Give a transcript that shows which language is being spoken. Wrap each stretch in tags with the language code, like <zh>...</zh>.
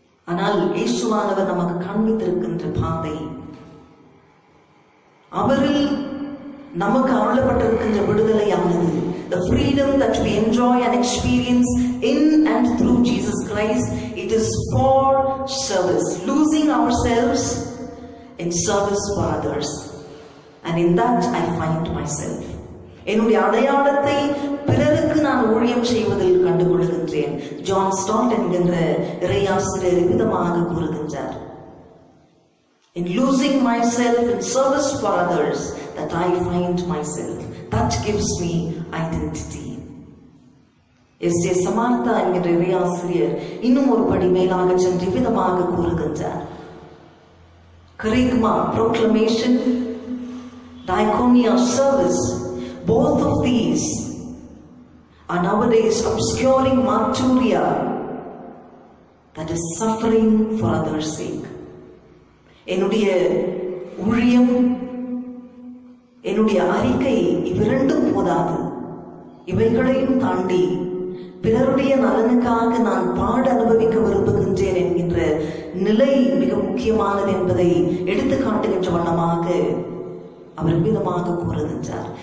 <ta>ஆனால் இயேசுவானவர் நமக்கு காண்பித்திருக்கின்ற பாதை, அவரில் நமக்கு அருளப்பட்டிருக்கின்ற விடுதலையானது,</ta> <en>the freedom that we enjoy and experience in and through Jesus Christ, it is for service, losing ourselves in service for others, and in that I find myself.</en> <ta>என்னுடைய அடையாளத்தை பிறருக்கு நான் ஊழியம் செய்வதில் கண்டுகொள்கின்றேன்.</ta> <en>John Stott</en> <ta>என்கின்ற இறையாசிரியர் விதமாக கூறுகின்றார்,</ta> <en>in losing myself in service for others that I find myself, that gives me identity. S J Samartha</en> <ta>என்கிற இறையாசிரியர் இன்னும் ஒரு படி மேலாக சென்று விதமாக கூறுகின்றார்,</ta> <en>kerygma, proclamation, diaconia, service, both of these are nowadays obscuring martyria, that is suffering for others' sake.</en> <ta>என்னுடைய ஊழியம், என்னுடைய அறிக்கை இவ்விரண்டும் போதாது, இவைகளையும் தாண்டி பிறருடைய நலனுக்காக நான் பாட அனுபவிக்க விரும்புகின்றேன் என்கின்ற நிலை மிக முக்கியமானது என்பதை எடுத்து காட்டுகின்ற வண்ணமாக அவர் விதமாக கூறுகின்றார்.</ta>